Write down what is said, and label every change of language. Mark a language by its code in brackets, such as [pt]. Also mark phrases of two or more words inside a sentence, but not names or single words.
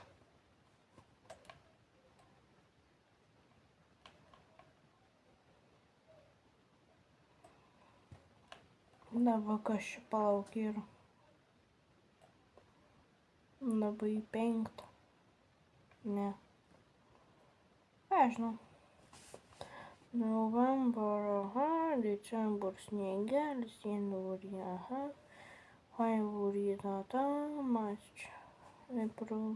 [lt] Dabar kas čia palauk yra. Dabar į 5. Ne. Aš žinau. [en] November, aha, December sniegelis, January, aha, February, tata, March, April.